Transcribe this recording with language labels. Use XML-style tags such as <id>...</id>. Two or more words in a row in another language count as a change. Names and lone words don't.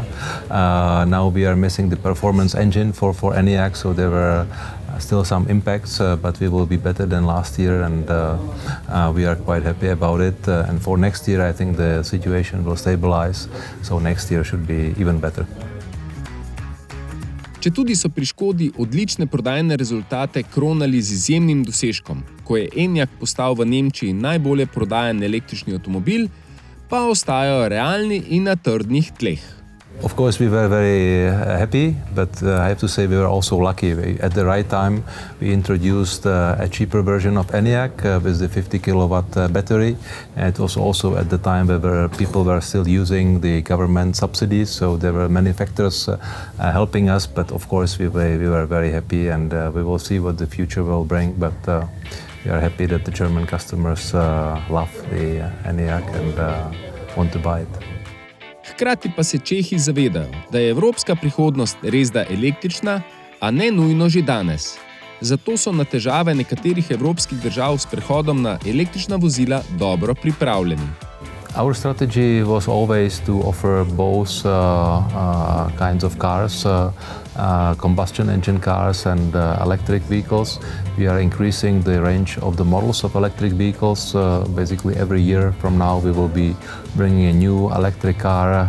<en>Now we are missing the performance engine for enyaq, so there were still some impacts, but we will be better than last year, and we are quite happy about it. And for next year, I think the situation will stabilize, so next year should be even better.</en> <sl>Četudi so pri Škodi odlične prodajne rezultate kronali z izjemnim dosežkom, ko je enyaq postal v Nemčiji najbolje prodajan električni avtomobil, pa ostajajo realni in na trdnih tleh.</sl> <en>Of course, we were very happy, but I have to say we were also lucky. At the right time, we introduced a cheaper version of enyaq with the 50 kilowatt battery. And it was also at the time where people were still using the government subsidies, so there were many factors helping us. But of course, we were very happy, and we will see what the future will bring. But we are happy that the German customers love the enyaq and want to buy it.</en> <sl>Hkrati pa se Čehi zavedajo, da je evropska prihodnost resda električna, a ne nujno že danes. Zato so na težave nekaterih evropskih držav s prehodom na električna vozila dobro pripravljeni.</sl> <en>Our strategy was always to offer both kinds of cars, combustion engine cars and electric vehicles. We are increasing the range of the models of electric vehicles. Basically every year from now we will be bringing a new electric car.</en>